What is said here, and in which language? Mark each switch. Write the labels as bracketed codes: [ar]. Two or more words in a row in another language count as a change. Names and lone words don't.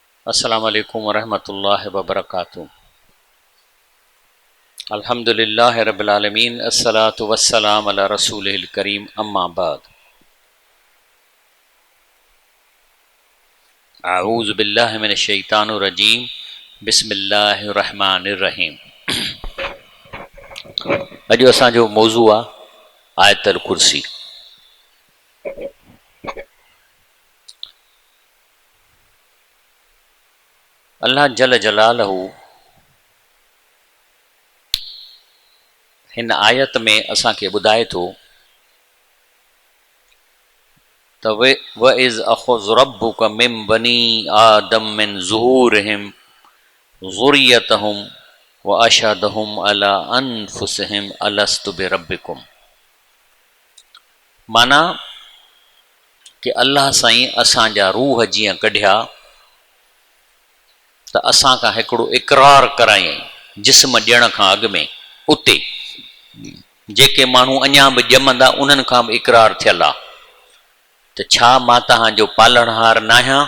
[ar] السلام عليكم ورحمة الله وبركاته. الحمد لله رب العالمين، والصلاة والسلام على رسوله الكريم، أما بعد. أعوذ بالله من الشيطان الرجيم، بسم الله الرحمن الرحيم. [sd] अॼु असांजो मौज़ू आहे आयतुल कुर्सी। अल्लाह [ar] جل جلاله [sd] हिन आयत में असांखे ॿुधाए थो त [ar] وإذ أخذ ربك من بني آدم من ظهورهم ذريتهم وأشهدهم على أنفسهم ألست بربكم. [sd] माना कि अल्लाह साईं असांजा रूह जीअं कढिया त असां खां हिकिड़ो इक़रार करायईं जिस्म ॾियण खां अॻु में। उते जेके माण्हू अञा बि ॼमंदा उन्हनि खां बि इक़रार थियल आहे त छा मां तव्हांजो पालणहार न आहियां?